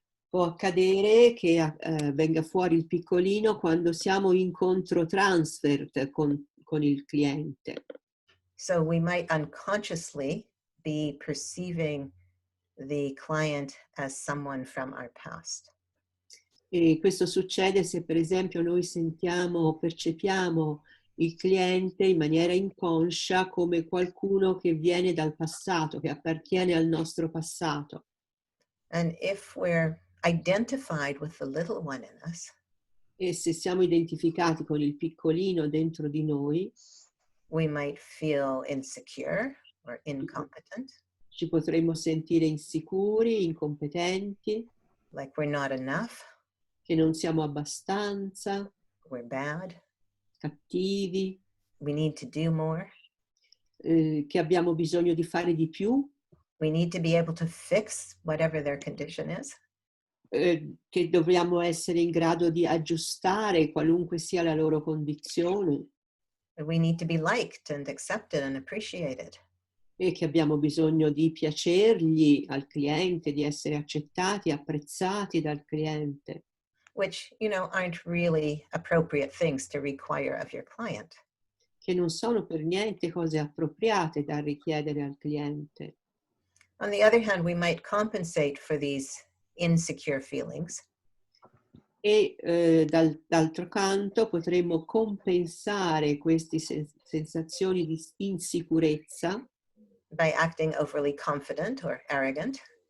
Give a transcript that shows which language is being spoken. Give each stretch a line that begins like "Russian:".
Italian: Può accadere che venga fuori il piccolino quando siamo in controtransfert con il cliente.
English: So we might unconsciously be perceiving the client as someone from our past.
Italian: E questo succede se per esempio noi sentiamo o percepiamo il cliente in maniera inconscia come qualcuno che viene dal passato, che appartiene al nostro passato.
English: And if we're identified with the little one in us,
Italian: E se siamo identificati con il piccolino dentro di noi,
English: we might feel insecure or incompetent,
Italian: ci potremmo sentire insicuri, incompetenti,
English: like we're not enough,
Italian: che non siamo abbastanza,
English: we're bad,
Italian: cattivi,
English: we need to do more,
Italian: che abbiamo bisogno di fare di più,
English: we need to be able to fix whatever their condition is.
Italian: che dobbiamo essere in grado di aggiustare qualunque sia la loro condizione
English: We need to be liked and accepted and appreciated.
Italian: e che abbiamo bisogno di piacergli al cliente, di essere accettati, apprezzati dal cliente,
English: Which, aren't really appropriate things to require of your client.
Italian: che non sono per niente cose appropriate da richiedere al cliente.
English: On the other hand, we might compensate for these insecure feelings
Italian: E d'altro canto potremmo compensare queste sensazioni di insicurezza
English: by acting overly confident or arrogant,